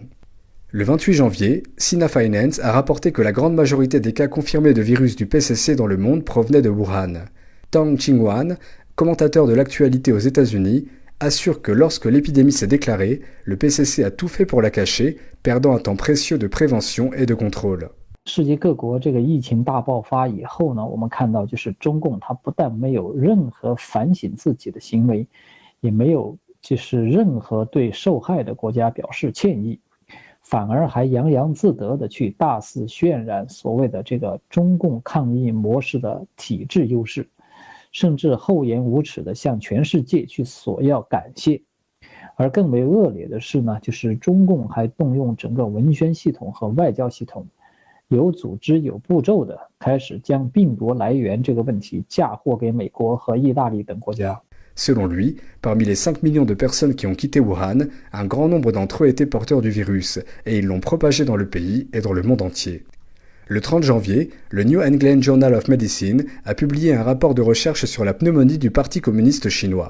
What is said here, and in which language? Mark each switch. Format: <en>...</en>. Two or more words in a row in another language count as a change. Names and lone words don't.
<fr>Le 28 janvier, Sina Finance a rapporté que la grande majorité des cas confirmés de virus du PCC dans le monde provenaient de Wuhan. Tang Qingwan, commentateur de l'actualité aux États-Unis, assure que lorsque l'épidémie s'est déclarée, le PCC a tout fait pour la cacher, perdant un temps précieux de prévention et de contrôle.</fr> <zh>世界各国这个疫情大爆发以后呢，我们看到就是中共它不但没有任何反省自己的行为，也没有就是任何对受害的国家表示歉意，反而还洋洋自得的去大肆渲染所谓的这个中共抗疫模式的体制优势，甚至厚颜无耻的向全世界去索要感谢。而更为恶劣的是呢，就是中共还动用整个文宣系统和外交系统，有组织有步骤的开始将病毒来源这个问题嫁祸给美国和意大利等国家。</zh> <fr>Selon lui, parmi les 5 millions de personnes qui ont quitté Wuhan, un grand nombre d'entre eux étaient porteurs du virus, et ils l'ont propagé dans le pays et dans le monde entier. Le 30 janvier, le New England Journal of Medicine a publié un rapport de recherche sur la pneumonie du Parti communiste chinois.</fr>